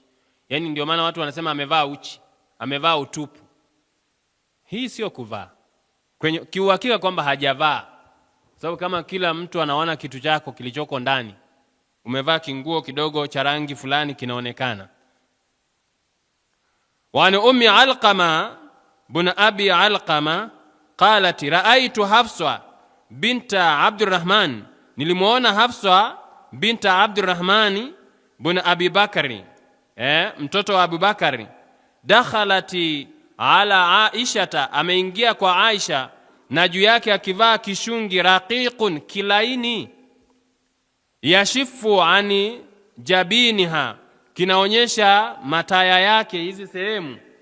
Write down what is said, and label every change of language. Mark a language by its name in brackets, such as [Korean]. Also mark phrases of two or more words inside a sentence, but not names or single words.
[Swahili] Yani ndio maana watu wanasema amevaa uchi, amevaa utupu. Hii sio kuvaa kwenye kiuhakika kwamba hajavaa, sababu kama kila mtu anaona kitu chako kilichoko ndani, umevaa kinguo kidogo cha rangi fulani kinaonekana. [Arabic] وعن أم علقمة بن أبي علقمة قالت رأيت حفصة بنت [Swahili] Abdurrahman, nilimuona Hafsa binta Abdurrahman bin Abi Bakari, mtoto wa Abu Bakari, [Arabic] دخلت على عائشة, [Swahili] ameingia kwa Aisha na juu yake akivaa kishungi, raqiqun, kilaini, [Arabic] يشف عن جبينها, [Swahili] kinaonyesha mataya yake hizi sehemu.